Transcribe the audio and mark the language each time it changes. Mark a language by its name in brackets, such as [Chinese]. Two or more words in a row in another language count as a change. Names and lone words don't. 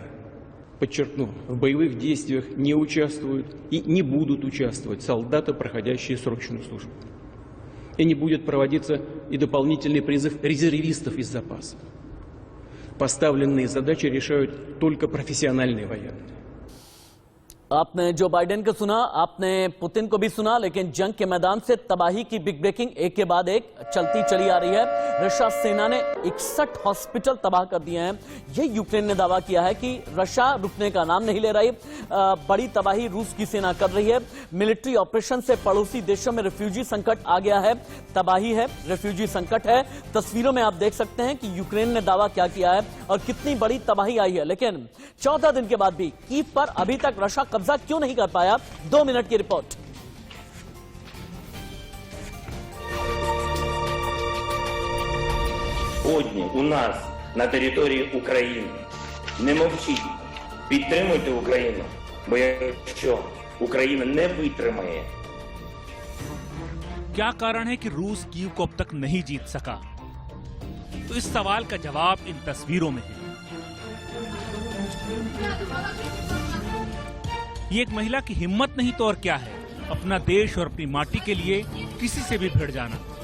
[Russian] Подчеркну, в боевых действиях не участвуют и не будут участвовать солдаты, проходящие срочную службу. И не будет проводиться и дополнительный призыв резервистов из запаса. Поставленные задачи решают только профессиональные военные. [Hindi] आपने जो बाइडेन को सुना, आपने पुतिन को भी सुना, लेकिन जंग के मैदान से तबाही की [English] big breaking [Hindi] एक के बाद एक चलती चली आ रही है। रशिया सेना ने 61 हॉस्पिटल तबाह कर दिए हैं। यह यूक्रेन ने दावा किया है कि रशिया रुकने का नाम नहीं ले रही। बड़ी तबाही रूस की सेना कर रही है। [English] military operation [Hindi] से पड़ोसी देशों में रिफ्यूजी संकट आ गया है। तबाही है, रिफ्यूजी संकट है। तस्वीरों में आप देख सकते हैं कि यूक्रेन ने दावा क्या किया है और कितनी बड़ी तबाही आई है। लेकिन 14 दिन के बाद भी कीव पर अभी तक रशिया कब्जा क्यों नहीं कर पाया? 2 मिनट की रिपोर्ट। [Ukrainian] Сьогодні у нас на території України. Не мовчіть, підтримуйте Україну, бо якщо Україна не витримає. [Hindi] क्या कारण है कि रूस कीव को अब तक नहीं जीत सका? तो इस सवाल का जवाब इन तस्वीरों में है। ये एक महिला की हिम्मत नहीं तो और क्या है, अपना देश और अपनी माटी के लिए किसी से भी भिड़ जाना।